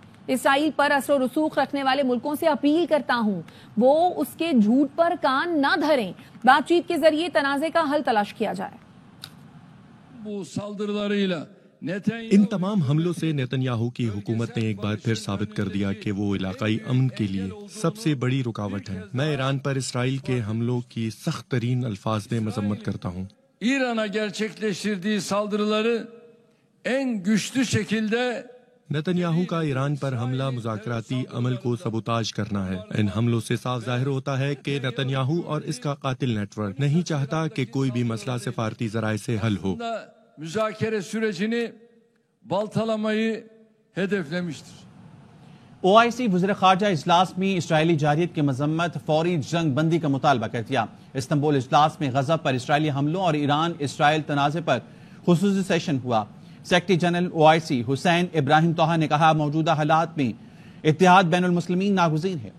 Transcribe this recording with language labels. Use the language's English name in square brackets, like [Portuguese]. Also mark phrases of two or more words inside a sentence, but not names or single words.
[Urdu] اسرائیل پر اثر اور رسوخ رکھنے والے ملکوں سے اپیل کرتا ہوں وہ اس کے جھوٹ پر کان نہ دھریں، بات چیت کے ذریعے تنازعے کا حل تلاش کیا جائے. ان تمام حملوں سے نیتن یاہو کی حکومت نے ایک بار پھر ثابت کر دیا کہ وہ علاقائی امن کے لیے سب سے بڑی رکاوٹ ہے. میں ایران پر اسرائیل کے حملوں کی سخت ترین الفاظ میں مذمت کرتا ہوں. [Turkish] İran'a gerçekleştirdiği saldırıları en güçlü şekilde [Urdu] نیتن یاہو کا ایران پر حملہ مذاکراتی عمل کو سبوتاژ کرنا ہے. ان حملوں سے صاف ظاہر ہوتا ہے کہ نیتن یاہو اور اس کا قاتل نیٹ ورک نہیں چاہتا کہ کوئی بھی مسئلہ سفارتی ذرائع سے حل ہو. [Turkish] müzakere sürecini baltalamayı hedeflemiştir. [Urdu] OIC وزیر خارجہ اجلاس میں اسرائیلی جارحیت کی مذمت فوری جنگ بندی کا مطالبہ کر دیا. استنبول اجلاس میں غزہ پر اسرائیلی حملوں اور ایران اسرائیل تنازعے پر خصوصی سیشن ہوا. [English] Secretary General [Urdu] OIC حسین ابراہیم طہٰ نے کہا موجودہ حالات میں اتحاد بین المسلمین ناگزیر ہے.